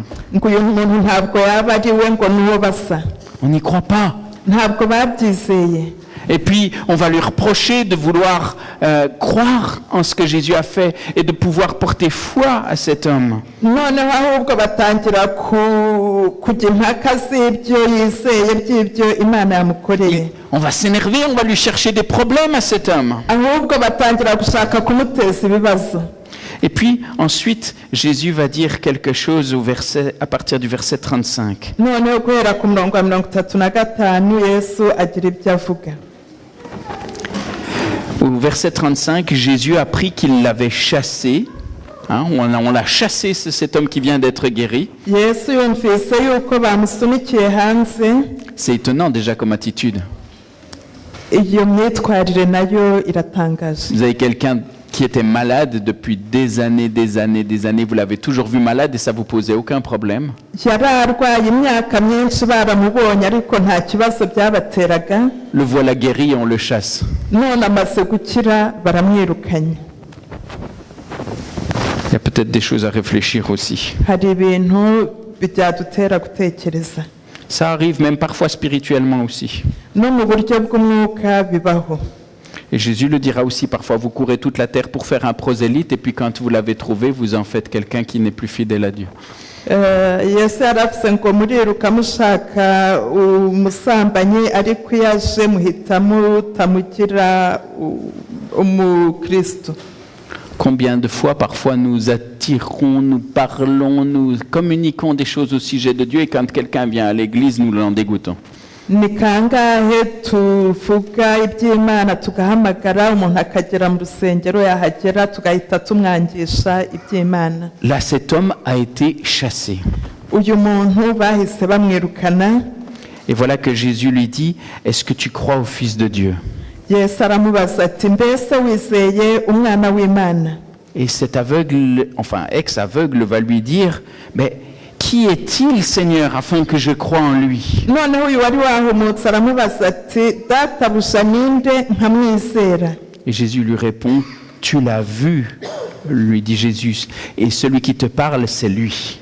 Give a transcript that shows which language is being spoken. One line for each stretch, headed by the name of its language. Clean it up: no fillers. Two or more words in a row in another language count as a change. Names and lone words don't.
Kinyarwanda: Ngo uyu muntu ntabwo yaba ari we, ngo n'uwo basa.
French: On n'y croit pas.
Kinyarwanda: Ntabwo babyizeye.
French: Et puis, on va lui reprocher de vouloir croire en ce que Jésus a fait et de pouvoir porter foi à cet homme.
Kinyarwanda: Noneho ahubwo batangira kujya impaka z'ibyo yizeye by'ibyo Imana yamukoreye.
French: On va s'énerver, on va lui chercher des problèmes à cet homme.
Kinyarwanda: Ahubwo batangira gushaka kumuteza ibibazo.
French: Et puis, ensuite, Jésus va dire quelque chose à partir du verset 35.
Kinyarwanda: Noneho guhera ku murongo wa 35 Yesu agira ibyo avuga.
French: Au verset 35, Jésus a appris qu'il l'avait chassé. Hein, on l'a chassé, c'est cet homme qui vient d'être guéri.
Kinyarwanda: Yesu yumvise yuko bamusunikiye hanze.
French: C'est étonnant déjà comme attitude.
Kinyarwanda: Iyo myitwarire nayo iratangaje.
French: Vous avez quelqu'un qui était malade depuis des années, vous l'avez toujours vu malade et ça vous posait aucun problème. Le voilà guéri et on le chasse. Il y a peut-être des choses à réfléchir aussi. Ça arrive même parfois spirituellement aussi. Et Jésus le dira aussi parfois, vous courez toute la terre pour faire un prosélyte et puis quand vous l'avez trouvé, vous en faites quelqu'un qui n'est plus fidèle à Dieu.
Kinyarwanda: Yesu yaravuze ngo muriruka mushaka umusambanyi ariko iyo aje muhita mutamugira umukristo.
French: Combien de fois parfois nous attirons, nous parlons, nous communiquons des choses au sujet de Dieu et quand quelqu'un vient à l'église, nous l'en dégoûtons.
Kinyarwanda: Ni kangahe tuvuga iby'Imana tugahamagara umuntu akagera mu rusengero yahagera tugahita tumwangisha iby'Imana.
French: Là, cet homme a été chassé.
Kinyarwanda: Uyu muntu bahise bamwirukana.
French: Et voilà que Jésus lui dit, est-ce que tu crois au Fils de Dieu?
Kinyarwanda: Yesu aramubaza ati mbese wizeye umwana w'Imana?
French: Et cet aveugle, enfin ex-aveugle va lui dire, mais qui est-il, Seigneur, afin que je croie en lui? Et Jésus lui répond, tu l'as vu, lui dit Jésus, et celui qui te parle, c'est lui.